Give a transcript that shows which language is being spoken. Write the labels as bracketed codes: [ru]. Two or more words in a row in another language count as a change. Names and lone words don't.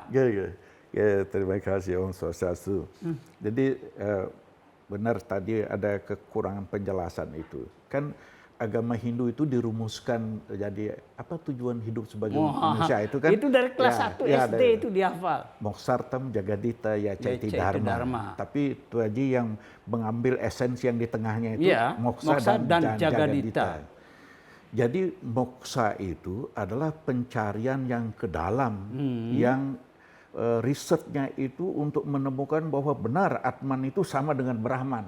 [id] Terima kasih Om Swastiastu. Jadi benar tadi ada kekurangan penjelasan itu. Kan agama Hindu itu dirumuskan jadi apa tujuan hidup sebagai manusia itu kan? Itu dari kelas 1 SD itu dihafal. [sa] मोक्षार्थं जगद्धिताय चेति धर्मः. [id] Tapi itu aja yang mengambil esensi yang di tengahnya itu moksa dan jagadita. Jadi moksa itu adalah pencarian yang ke dalam, yang risetnya itu untuk menemukan bahwa benar Atman itu sama dengan Brahman.